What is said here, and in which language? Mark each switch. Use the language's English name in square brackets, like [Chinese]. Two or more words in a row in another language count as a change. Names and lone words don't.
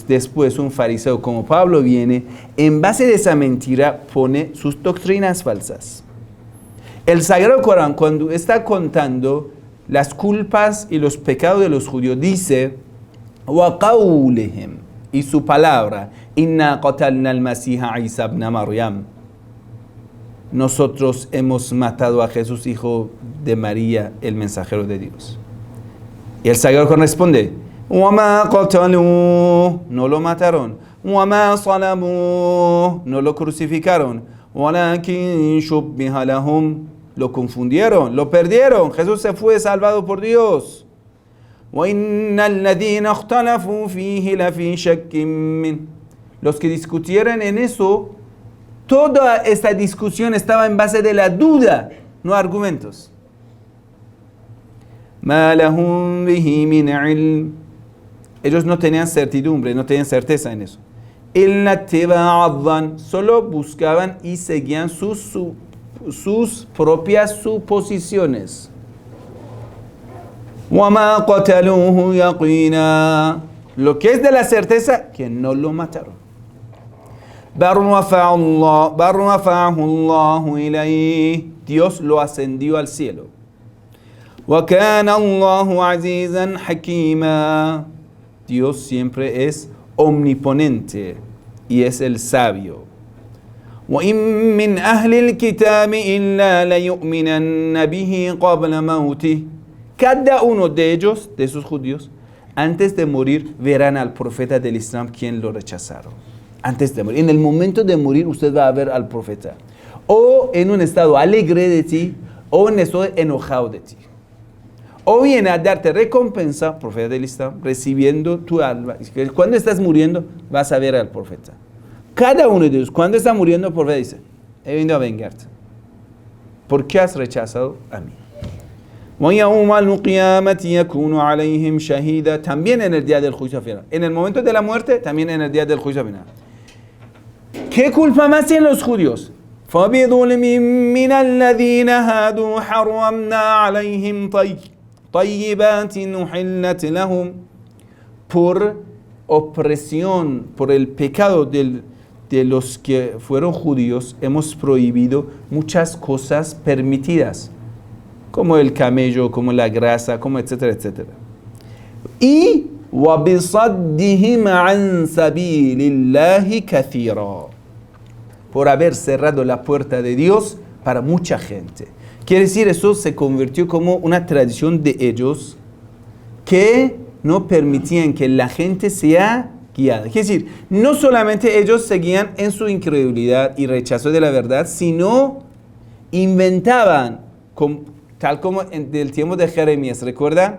[Spanish] Después un fariseo como Pablo viene, en base de esa mentira pone sus doctrinas falsas. El Sagrado Corán, cuando está contando las culpas y los pecados de los judíos, dice وَقَوْلِهِمْ, y su palabra, [Arabic] إِنَّا قَتَلْنَا الْمَسِيحَ عِيسَى ابْنَ مَرْيَمَ, [Spanish] nosotros hemos matado a Jesús, hijo de María, el mensajero de Dios. Y el Sagrado Corán responde, [Arabic] وَمَا قَتَلُوا, [Spanish] no lo mataron, [Arabic] وَمَا صَلَبُوا, [Spanish] no lo crucificaron, [Arabic] وَلَكِنْ شُبِّهَ لَهُمْ, [Spanish] lo confundieron, lo perdieron. Jesús se fue salvado por Dios. [Arabic] وَإِنَّ الَّذِينَ اخْتَلَفُوا فِيهِ لَفِي شَكٍّ مِّنْهُ, [Spanish] los que discutieron en eso, toda esta discusión estaba en base de la duda, no argumentos. [Arabic] مَا لَهُمْ بِهِ مِنْ عِلْمٍ, [Spanish] ellos no tenían certidumbre, no tenían certeza en eso. [Arabic] إِلَّا اتِّبَاعَ الظَّنِّ, [Spanish] solo buscaban y seguían sus propias suposiciones. [Arabic] وَمَا قَتَلُوهُ يَقِينًا, [Spanish] lo que es de la certeza, que no lo mataron. [Arabic] بَلْ رَفَعَهُ اللَّهُ إِلَيْهِ, [Spanish] Dios lo ascendió al cielo. [Arabic] وَكَانَ اللَّهُ عَزِيزًا حَكِيمًا, [Spanish] Dios siempre es omniponente y es el sabio. [Arabic] وَإِن مِّنْ أَهْلِ الْكِتَابِ إِلَّا لَيُؤْمِنَنَّ بِهِ قَبْلَ مَوْتِهِ, [Spanish] cada uno de ellos, de esos judíos, antes de morir, verán al profeta del Islam, quien lo rechazaron. Antes de morir. En el momento de morir, usted va a ver al profeta. O en un estado alegre de ti, o en un estado enojado de ti. O viene a darte recompensa, profeta del Islam, recibiendo tu alma. Cuando estás muriendo, vas a ver al profeta. Cada uno de ellos, cuando está muriendo, el profeta dice, he venido a vengarte. ¿Por qué has rechazado a mí? [Arabic] وَيَوْمَ الْقِيَامَةِ يَكُونُ عَلَيْهِمْ شَهِيدًا, [Spanish] también en el día del juicio final. En el momento de la muerte, también en el día del juicio final. ¿Qué culpa más tienen los judíos? [Arabic] فَبِظُلْمٍ مِّنَ الَّذِينَ هَادُوا حَرَّمْنَا عَلَيْهِمْ طَيِّبَاتٍ أُحِلَّتْ لَهُمْ, [Spanish] por opresión, por el pecado de los que fueron judíos, hemos prohibido muchas cosas permitidas, como el camello, como la grasa, como etcétera, etcétera. [Arabic] Y وَبِصَدِّهِمْ عَنْ سَبِيلِ اللَّهِ كَثِيرًا, [Spanish] por haber cerrado la puerta de Dios para mucha gente. Quiere decir, eso se convirtió como una tradición de ellos que no permitían que la gente sea guiada. Quiere decir, no solamente ellos seguían en su incredulidad y rechazo de la verdad, sino inventaban, tal como en el tiempo de Jeremías, ¿recuerda?